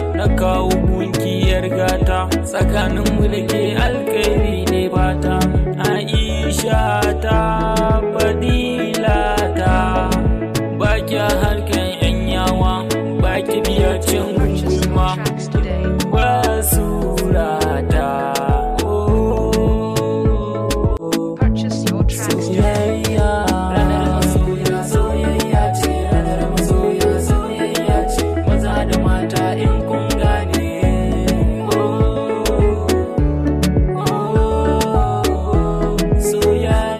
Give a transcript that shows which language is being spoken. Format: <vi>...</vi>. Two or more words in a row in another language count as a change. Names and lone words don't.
<ha>Na kawo kungiyar gata, tsakaninmu da ke alkhairi ne fata. Aisha ta, Fadila ta, ba kya harkan yan yawa, ba ki biya cin gulma. Basura ta,</ha> <en>oh, Purchase your tracks today.</en> <ha>soyayya. Ranar masoya soyayya ce, ranar masoya soyayya ce. Maza da mata in kun gane. Oh, oh, oh, soyayya.</ha>